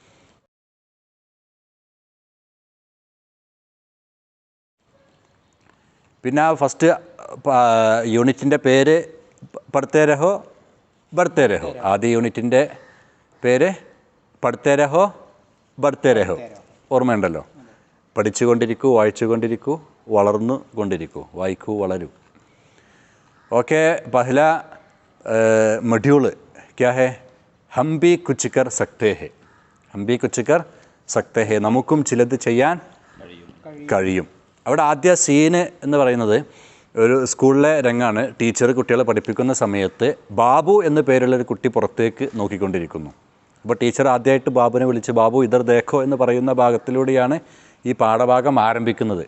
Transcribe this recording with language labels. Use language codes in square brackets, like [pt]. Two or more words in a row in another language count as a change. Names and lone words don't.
[ml] പിന്നെ ഫസ്റ്റ് യൂണിറ്റിൻ്റെ പേര് [hi] पढ़ते रहो बढ़ते रहो. [ml] ആദ്യ യൂണിറ്റിൻ്റെ പേര് [hi] पढ़ते रहो बढ़ते रहो. [ml] ഓർമ്മയുണ്ടല്ലോ? പഠിച്ചുകൊണ്ടിരിക്കൂ, വായിച്ചുകൊണ്ടിരിക്കൂ, വളർന്നു കൊണ്ടിരിക്കൂ, വായിക്കൂ, വളരൂ. [hi] ओके, पहला मॉड्यूल क्या है? हम भी कुछ कर सकते हैं. हम भी कुछ कर सकते हैं. [ml] നമുക്കും ചിലത് ചെയ്യാൻ കഴിയും. അവിടെ ആദ്യ സീന് എന്ന് പറയുന്നത് ഒരു സ്കൂളിലെ രംഗാണ്. ടീച്ചർ കുട്ടികളെ പഠിപ്പിക്കുന്ന സമയത്ത് ബാബു എന്ന പേരുള്ളൊരു കുട്ടി പുറത്തേക്ക് നോക്കിക്കൊണ്ടിരിക്കുന്നു. അപ്പോൾ ടീച്ചർ ആദ്യമായിട്ട് ബാബുവിനെ വിളിച്ച് ബാബു [hi] इधर देखो [ml] എന്ന് പറയുന്ന ഭാഗത്തിലൂടെയാണ് ഈ പാഠഭാഗം ആരംഭിക്കുന്നത്.